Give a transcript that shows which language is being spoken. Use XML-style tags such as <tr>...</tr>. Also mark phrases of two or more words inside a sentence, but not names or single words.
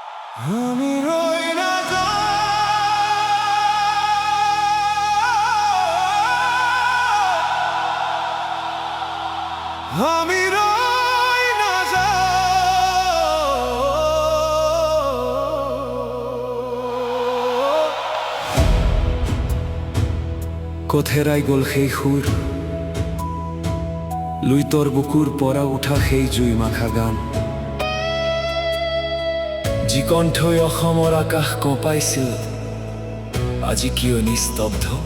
<bn>আমি রই না যা, আমি রই না যা।</bn> <as>কথেরাই গ'ল সেই সুৰ লুইতৰ বুকুৰ পৰা উঠা সেই জুই মাখা গান, যি কণ্ঠই অসমৰ আকাশ কঁপাইছিল, আজি কিয় নিস্তব্ধ?</as>